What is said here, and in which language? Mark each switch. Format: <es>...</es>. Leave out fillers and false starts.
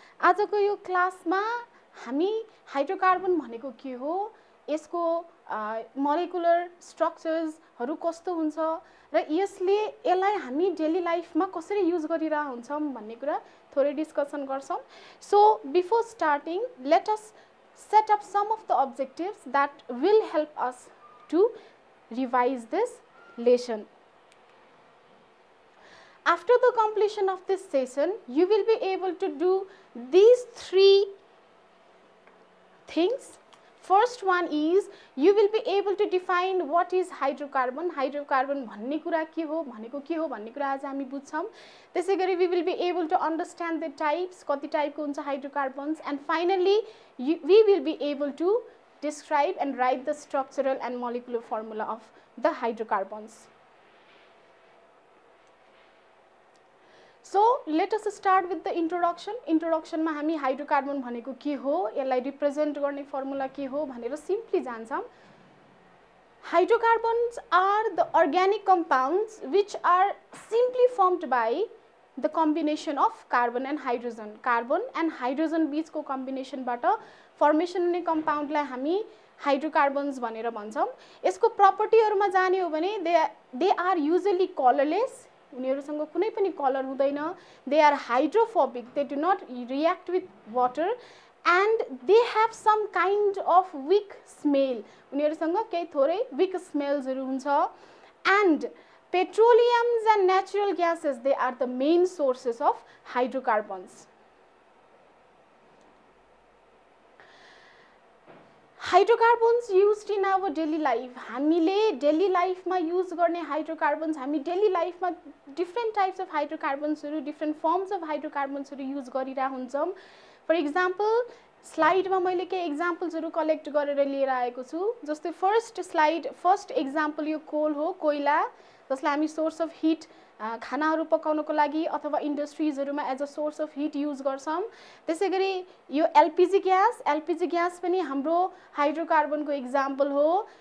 <ne>आजको यो क्लासमा हामी हाइड्रोकार्बन भनेको के हो, यसको मोलिकुलर स्ट्रक्चर्सहरु कस्तो हुन्छ र यसलाई हामी डेली लाइफमा कसरी युज गरिरा हुन्छौं भन्ने कुरा थोरै डिस्कसन गर्छौं।</ne> <en>So before starting, let us set up some of the objectives that will help us to revise this lesson. After the completion of this session, you will be able to do these three things. First one is you will be able to define what is hydrocarbon.</en> <ne>Hydrocarbon भन्ने कुरा के हो भन्ने कुरा आज हामी बुझ्छौं।</ne> <en>त्यसैगरी we will be able to understand the types,</en> <ne>कति टाइपको हुन्छ</ne> <en>hydrocarbons, and finally we will be able to describe and write the structural and molecular formula of the hydrocarbons. So let us start with the introduction.</en> <ne>Introduction मा हामी hydrocarbon भनेको के हो, यसलाई represent गर्ने फर्मुला के हो भनेर simply जान्छौं।</ne> <en>Hydrocarbons are the organic compounds which are simply formed by the combination of carbon and hydrogen.</en> <ne>Carbon and hydrogen बीचको कम्बिनेसनबाट फर्मेसन हुने कम्पाउन्डलाई हामी हाइड्रोकार्बन्स भनेर भन्छौं। यसको प्रपर्टीहरुमा जाने हो भने</ne> <en>they are usually colorless.</en> <ne>उनीहरुसँग कुनै पनि कलर हुँदैन।</ne> <en>They are hydrophobic. They do not react with water and they have some kind of weak smell.</en> <ne>उनीहरुसँग केही थोरै weak smells हरु हुन्छ।</ne> <en>And petroleums and natural gases, they are the main sources of hydrocarbons. Hydrocarbons used in our daily life.</en> <ne>हामीले daily life मा use गर्ने hydrocarbons, हामी daily life मा</ne> <en>different types of hydrocarbons</en> <ne>हरु,</ne> <en>different forms of hydrocarbons</en> <ne>हरु use गरिरा हुन्छौं।</ne> <en>For example,</en> <ne>slide मा मैले के examples हरु कलेक्ट गरेर लिएर आएको छु। जस्तै first example यो coal हो, कोइला, जसलाई हामी source of heat खानाहरु पकाउनको लागि अथवा इन्डस्ट्रीजहरुमा</ne> <en>as a source of heat</en> <ne>use गर्छौं। त्यसैगरी यो एलपीजी ग्यास पनि हाम्रो हाइड्रोकार्बनको एक्जाम्पल हो।</ne>